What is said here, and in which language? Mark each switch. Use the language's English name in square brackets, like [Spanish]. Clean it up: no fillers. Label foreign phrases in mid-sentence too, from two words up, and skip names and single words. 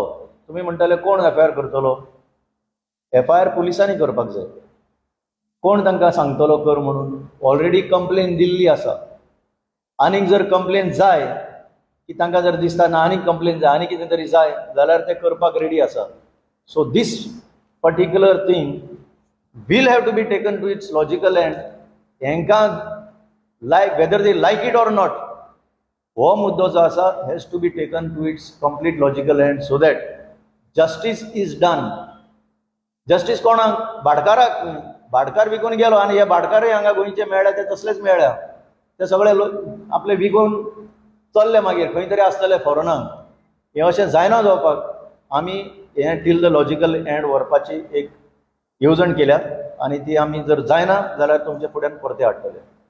[Konkani] तुमी म्हणटले कोण FIR करतलो? FIR पुलिसांनी करपाक जाय. कोण तांकां सांगतलो कर म्हणून? [English] already complaint [Konkani] दिल्ली आसा. आनीक जर कंप्लेन जाय की तांकां जर दिसता ना आनीक कंप्लेन जाय, आनी कितें तरी जाय जाल्यार ते करपाक रेडी आसा. [English] so this particular thing will have to be taken to its logical end. हेंकां like whether they like it or not, [Konkani] हो मुद्दो जो आसा [English] has to be taken to its complete logical end so that justice is done. [Konkani] Justice कोणाक? भाटकाराक. भाटकार विकून गेलो आनी हे भाटकारय हांगा गोंयचे मेळ्ळे ते तसलेच मेळ्ळ्या. ते सगळे आपले विकून चल्ले मागीर खंय तरी आसतले फॉरेनाक. हे अशें जायना जावपाक. आमी हे [English] till the logical end [Konkani] व्हरपाची एक येवजण केल्या आनी ती आमी जर जायना जाल्यार तुमच्या फुड्यान परते हाडटले.